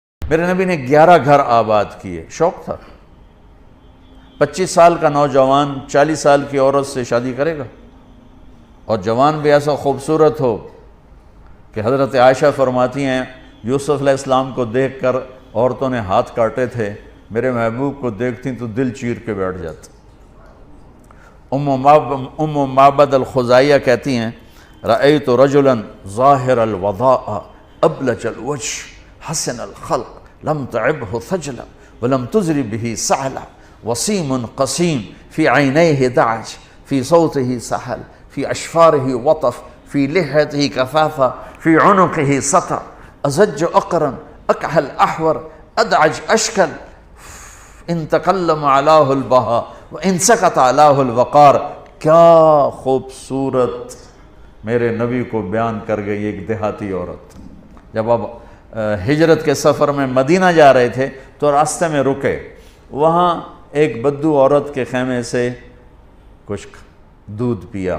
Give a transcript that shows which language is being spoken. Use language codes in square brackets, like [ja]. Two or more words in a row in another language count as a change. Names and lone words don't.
[ur] میرے نبی نے 11 گھر آباد کیے، شوق تھا۔ 25 سال کا نوجوان 40 سال کی عورت سے شادی کرے گا؟ اور جوان بھی ایسا خوبصورت ہو کہ حضرت عائشہ فرماتی ہیں یوسف علیہ السلام کو دیکھ کر عورتوں نے ہاتھ کاٹے تھے، میرے محبوب کو دیکھتی تو دل چیر کے بیٹھ جاتا۔ ام معبد الخزائیہ کہتی ہیں [ar] رأیت رجلا ظاہر الوضاء ابلج الوجه حسن الخلق لم تعبه ثجلا ولم تزر به سعلا وسیم قسیم فی عینیہ دعج فی صوته سحل فی اشفارہ وطف فی لحیتہ کفافہ فی عنقہ سطع ازج اقرن اکحل احور ادعج اشکل ان تکلم علاہ البہا وان سکت علاہ الوقار۔ [ur] کیا خوبصورت میرے نبی کو بیان کر گئی ایک دیہاتی عورت۔ جب اب ہجرت کے سفر میں مدینہ جا رہے تھے تو راستے میں رکے، وہاں ایک بدو عورت کے خیمے سے کچھ دودھ پیا۔